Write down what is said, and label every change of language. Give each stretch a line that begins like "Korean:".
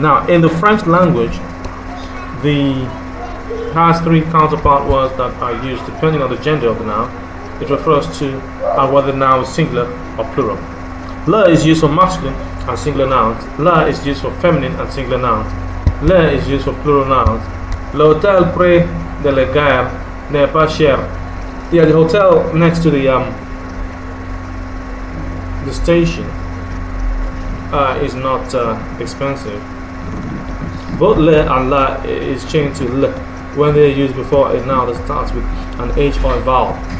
English: Now, in the French language, has 3 counterpart words that are used depending on the gender of the noun. It refers to whether the noun is singular or plural. Le is used for masculine and singular nouns. La is used for feminine and singular nouns. Le is used for plural nouns.
French: L'hôtel près de la gare n'est pas cher.
English: Yeah, the hotel next to the station is not expensive. Both le and la is changed to le when they're used before a noun that starts with an H or a vowel.